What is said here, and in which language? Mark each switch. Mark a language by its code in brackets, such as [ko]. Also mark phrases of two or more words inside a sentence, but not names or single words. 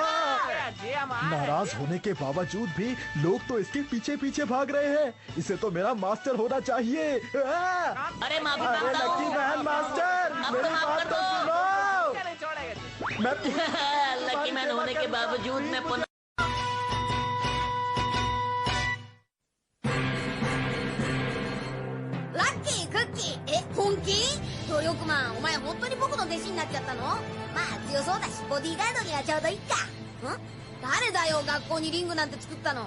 [hi] नाराज होने के बावजूद भी लोग तो इसके पीछे पीछे भाग रहे हैं। इसे तो मेरा मास्टर होना चाहिए। अरे माफी मांगता हूँ। लकी मैन मास्टर, मेरी बात तो सुनो। मैं लकी मैन होने के बावजूद मैं पुनः [ja] ラッキークッキー、本気？努力マン、お前本当に僕の弟子になっちゃったの？まあ強そうだしボディーガードにはちょうどいいか。誰だよ学校にリングなんて作ったの？